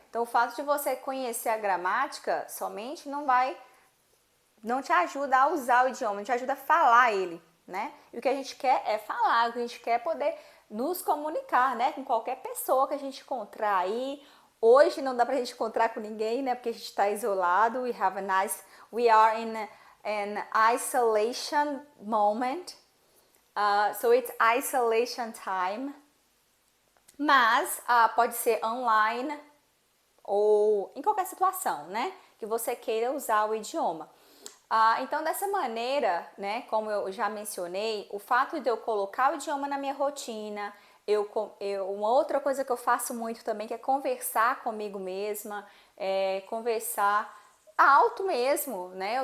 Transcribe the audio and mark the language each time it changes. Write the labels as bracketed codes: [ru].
[pt] Então o fato de você conhecer a gramática somente não te ajuda a usar o idioma, não te ajuda a falar ele, né? E o que a gente quer é falar, o que a gente quer é poder nos comunicar, né? Com qualquer pessoa que a gente encontrar aí. Hoje não dá pra gente encontrar com ninguém, né? Porque a gente está isolado. [en] We are in an isolation moment. So it's isolation time. [pt] Mas pode ser online ou em qualquer situação, né? Que você queira usar o idioma. Então, dessa maneira, né, como eu já mencionei, o fato de eu colocar o idioma na minha rotina, uma outra coisa que eu faço muito também, que é conversar comigo mesma, conversar alto mesmo, né?